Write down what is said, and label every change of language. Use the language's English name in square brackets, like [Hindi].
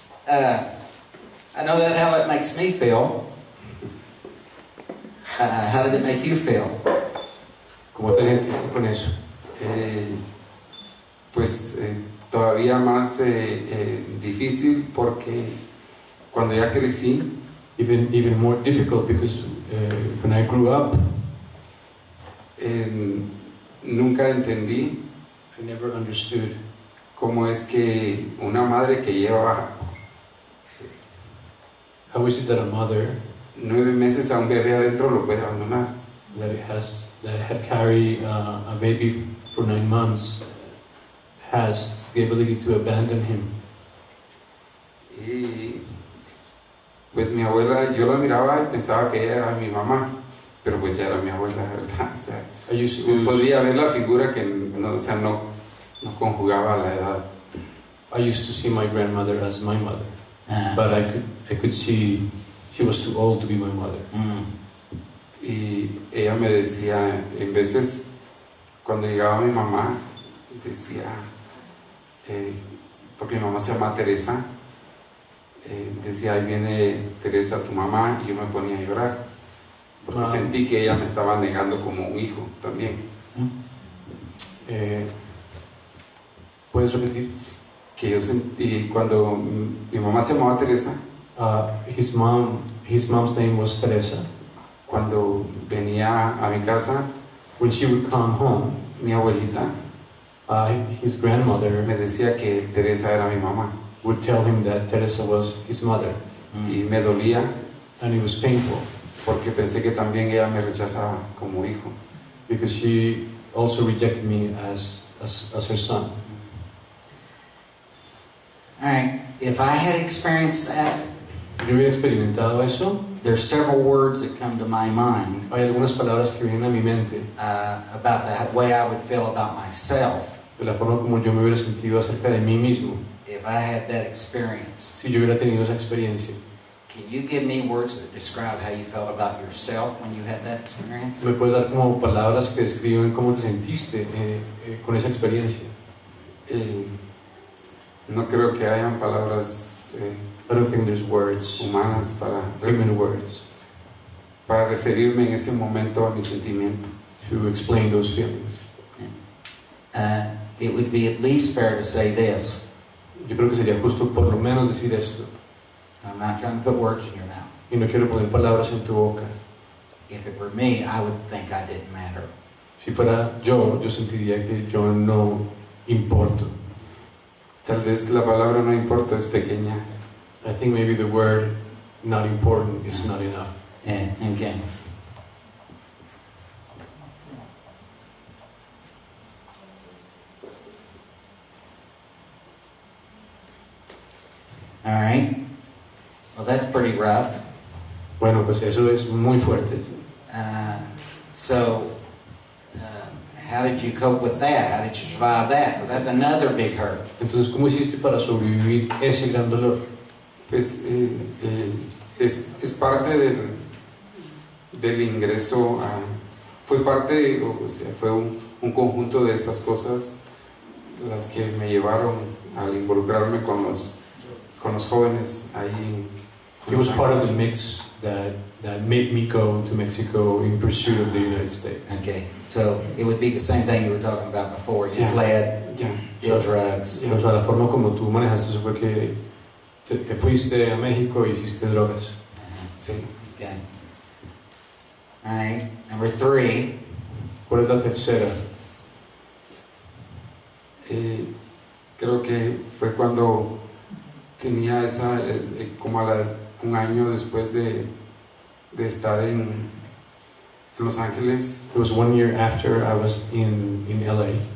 [English] I know that how it makes me feel. How did it make you feel? [Spanish] ¿Cómo te sentiste con eso? Pues todavía más difícil porque cuando ya crecí, [English] Even more difficult because when I grew up, [Spanish] nunca entendí [English] I never understood [Spanish] cómo es que una madre que lleva [English] how is it that a mother [Spanish] 9 meses a un bebé adentro lo puede abandonar. [English] that had carried a baby for 9 months has the ability to abandon him. [Spanish] Y pues mi abuela, yo la miraba y pensaba que ella era mi mamá, pero pues ya era mi abuela, ¿verdad? O sea, [English] I used to [Spanish] podía ver la figura que no, o sea, no conjugaba la edad. [English] I used to see my grandmother as my mother, Uh, but I could see she was too old to be my mother. [Spanish] Y ella me decía, en veces cuando llegaba mi mamá, decía, porque mi mamá se llama Teresa, decía, ahí viene Teresa, tu mamá, y yo me ponía a llorar, porque sentí que ella me estaba negando como un hijo también. ¿Puedes repetir? Que yo sentí, cuando mi mamá se llamaba Teresa, [English] His mom's name was Teresa. [Spanish] cuando venía a mi casa, [English] When she would come home, [Spanish] mi abuelita [English] his grandmother [Spanish] me decía que Teresa era mi mamá, [English] would tell him that Teresa was his mother, [Spanish] y me dolía [English] and it was painful [Spanish] porque pensé que también ella me rechazaba como hijo. [English] because she also rejected me as her son. All right. If I had experienced that, [Spanish] Si yo hubiera experimentado eso, [English] there's several words that come to my mind [Spanish] hay algunas palabras que vienen a mi mente [English] about the way I would feel about myself [Spanish] de la forma como yo me hubiera sentido acerca de mí mismo [English] if I had that experience. [Spanish] si yo hubiera tenido esa experiencia. [English] Can you give me words that describe how you felt about yourself when you had that experience? [Spanish] ¿Me puedes dar como palabras que describen cómo te sentiste con esa experiencia? No creo que hayan palabras [English] I don't think there's words, [Spanish] humanas [English] human words, [Spanish] para referirme en ese momento a mi sentimiento. [English] to explain those feelings. It would be at least fair to say this. [Spanish] Yo creo que sería justo por lo menos decir esto. [English] I'm not trying to put words in your mouth. [Spanish] Y no quiero poner palabras en tu boca. [English] If it were me, I would think I didn't matter. [Spanish] Si fuera yo sentiría que yo no importo. Tal vez la palabra no importa, es pequeña. [English] I think maybe the word not important is not enough. Okay. All right. Well, that's pretty rough. [Spanish] Bueno, pues eso es muy fuerte. [English] So, how did you cope with that? How did you survive that? Because that's another big hurt. [Spanish] Entonces, ¿cómo hiciste para sobrevivir ese gran dolor? Pues es parte del ingreso, fue parte, o sea, fue un conjunto de esas cosas las que me llevaron al involucrarme con los jóvenes ahí. [English] It was part of the mix that made me go to Mexico in pursuit of the United States. Okay. So, it would be the same thing you were talking about before. You Yeah. fled, [Spanish] Ya. [English] did drugs. [Spanish] O sea, la forma como tú manejaste eso fue que te fuiste a México y hiciste drogas. Sí. [English] Okay. All right. Number 3. [Spanish] ¿Cuál es la tercera? Creo que fue cuando tenía como un año después de estar en Los Ángeles, [English] It was 1 year after I was in LA.